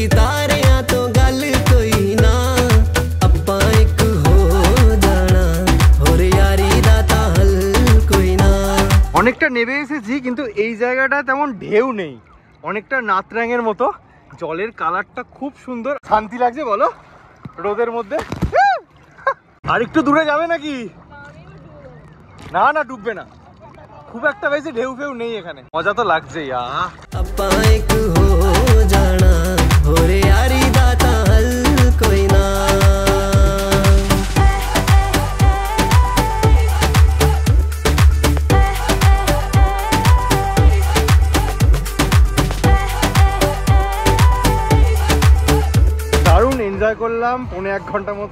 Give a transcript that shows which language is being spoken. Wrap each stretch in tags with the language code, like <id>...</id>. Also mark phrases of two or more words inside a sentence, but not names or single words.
<bn>অনেকটা নেমে এসেছি, কিন্তু এই জায়গাটা তেমন ঢেউ নেই, অনেকটা নাতরাঙের মতো। জলের কালারটা খুব সুন্দর, শান্তি লাগছে বলো রোদের মধ্যে। আর একটু দূরে যাবে নাকি? না না, ডুববে না। খুব একটা বেশি ঢেউ ফেউ নেই এখানে, মজা তো লাগছেই।</bn> <pa>ਆਪਾਂ ਇੱਕ ਹੋ ਜਾਣਾ ਹੋਰ ਯਾਰੀ ਦਾ ਤਾਂ ਹੱਲ ਕੋਈ ਨਾ।</pa> <bn>দারুণ এনজয় করলাম 1.5 ঘন্টা মতো।</bn>